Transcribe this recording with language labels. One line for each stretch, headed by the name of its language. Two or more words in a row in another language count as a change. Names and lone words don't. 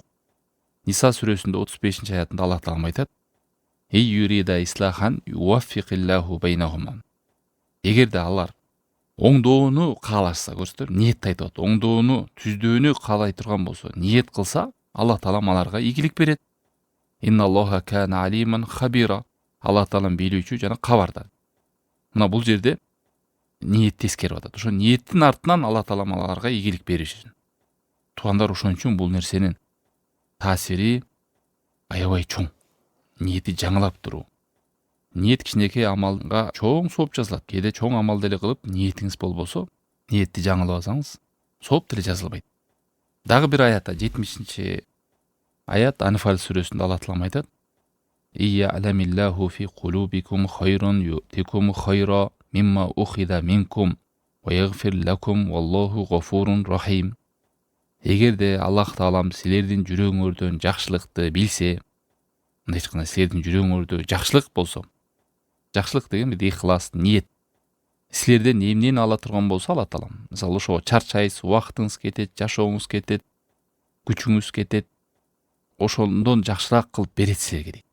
Kyrgyz: Ниса сүрөсүндө 35 аятында Аллах Таалам айтат:
Arabic: "إن يريدا إصلاحا يوفق الله بينهما."
Kyrgyz: Эгерде алар оңдоону каалашса, көрсөтөр, ниет айтып атат. Оңдоону, түздүүнү каалай турган болсо, ниет кылса, Аллах Таалам аларга ийгилик берет.
Arabic: إن الله كان عليما خبيرا.
Kyrgyz: Аллах Таалам бийлүүчү жана кабардар. Мына бул жерде ниетти эскерип атат. Ошо ниеттин артынан Аллах Таалам аларга ийгилик беришин. Туугандар, ошон үчүн бул нерсенин таасири аябай чоң. Ниети жаңылап туруу. Ниет кичинекей амалга чоң сооп жазылат. Кээде чоң амал деле кылып, ниетиңиз болбосо, ниетти жаңылып алсаңыз, сооп деле жазылбайт. Дагы бир аятта 70 аят Анфал сүрөсүндө Аллах Таалам айтат:
Arabic: "إن يعلم الله في قلوبكم خيرا يؤتكم خيرا مما أخذ منكم ويغفر لكم والله غفور رحيم."
Kyrgyz: Эгерде Аллах Таалам силердин жүрөгүңөрдөн жакшылыкты билсе, мындай айтканда силердин жүрөгүңөрдө жакшылык болсо, жакшылык деген бир ихлас, ниет. Силерден эмнени ала турган болсо Алла Таалам, мисалы ошого чарчайсыз, убактыңыз кетет, жашооңуз кетет, күчүңүз кетет, ошондон жакшыраак кылып берет силерге дейт.